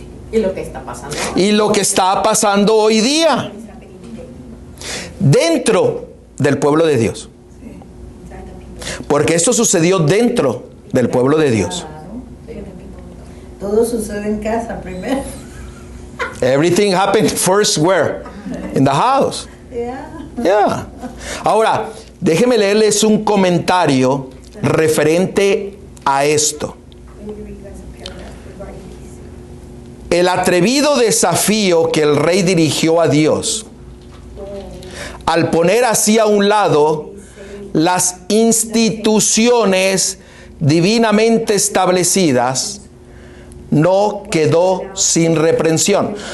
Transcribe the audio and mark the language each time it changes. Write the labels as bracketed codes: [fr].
[es] Y lo que está pasando. Y lo que está pasando hoy día dentro del pueblo de Dios. Porque esto sucedió dentro del pueblo de Dios. Todo sucede en casa primero. [en] Everything happened first where? In the house. Yeah. [es] Ahora, déjenme leerles un comentario referente a esto. El atrevido desafío que el rey dirigió a Dios al poner así a un lado las instituciones divinamente establecidas no quedó sin reprensión.